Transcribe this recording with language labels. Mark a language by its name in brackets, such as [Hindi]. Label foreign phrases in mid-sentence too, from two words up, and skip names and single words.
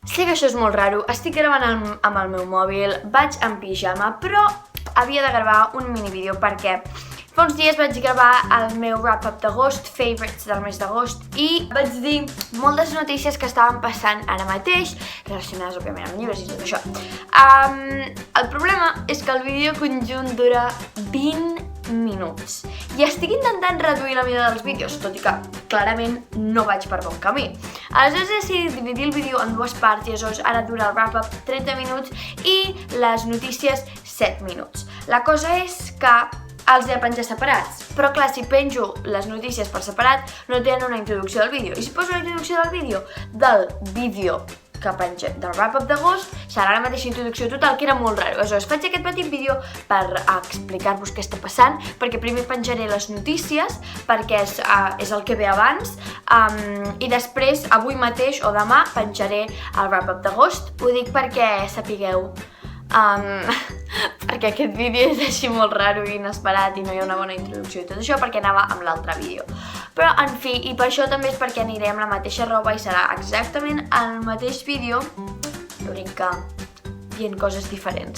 [Catalan] Sé que això és molt raro, estic gravant amb el meu mòbil, vaig en pijama, però havia de gravar un minivídeo perquè fa uns dies vaig gravar el meu wrap-up d'agost, favorites del mes d'agost, i vaig dir moltes notícies que estaven passant ara mateix, relacionades, òbviament, amb llibres i tot això. El problema és que el vídeo conjunt dura 20 minuts i estic intentant reduir la mida dels vídeos, tot i que clarament no vaig per bon camí. Aleshores he decidit dividir el vídeo en dues parts i aleshores ara dura el wrap-up 30 minuts i les notícies 7 minuts. La cosa és que els he de penjar separats, però clar, si penjo les notícies per separat no tenen una introducció del vídeo, i si poso una introducció del vídeo que penja del wrap-up d'agost serà la mateixa introducció total, que era molt raro. Aleshores faig aquest petit vídeo per explicar-vos què està passant, perquè primer penjaré les notícies, perquè és el que ve abans, i després, avui mateix o demà, penjaré el wrap-up d'agost. Ho dic perquè sapigueu perquè aquest vídeo és així molt raro i inesperat i no hi ha una bona introducció i tot això perquè anava amb l'altre vídeo. Però, en fi, i per això també és perquè aniré amb la mateixa roba i serà exactament el mateix vídeo, l'únic que dient coses diferents.